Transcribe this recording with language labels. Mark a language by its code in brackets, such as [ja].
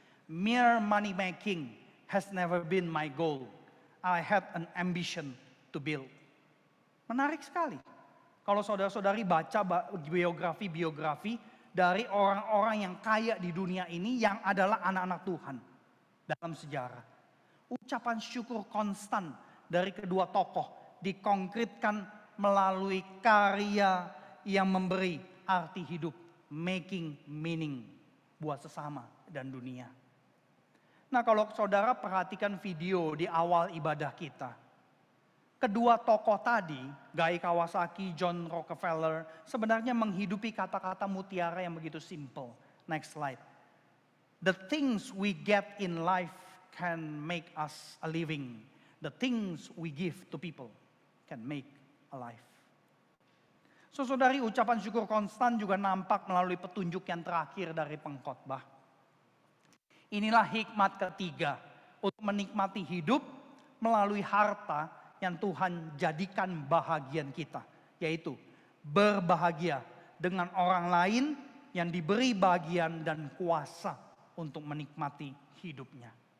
[en] Mere money making has never been my goal. I had an ambition to build. [id] Menarik sekali. Kalau saudara-saudari baca biografi-biografi dari orang-orang yang kaya di dunia ini yang adalah anak-anak Tuhan dalam sejarah. Ucapan syukur konstan dari kedua tokoh dikonkretkan melalui karya yang memberi arti hidup, [en] making meaning [id] buat sesama dan dunia. Nah, kalau saudara perhatikan video di awal ibadah kita, kedua tokoh tadi, Guy Kawasaki, John Rockefeller, sebenarnya menghidupi kata-kata mutiara yang begitu simple. [en] Next slide. The things we get in life can make us a living. The things we give to people can make a life. [id] So, saudari, ucapan syukur konstan juga nampak melalui petunjuk yang terakhir dari pengkhotbah. Inilah hikmat ketiga untuk menikmati hidup melalui harta yang Tuhan jadikan bahagian kita, yaitu berbahagia dengan orang lain yang diberi bagian dan kuasa untuk menikmati hidupnya.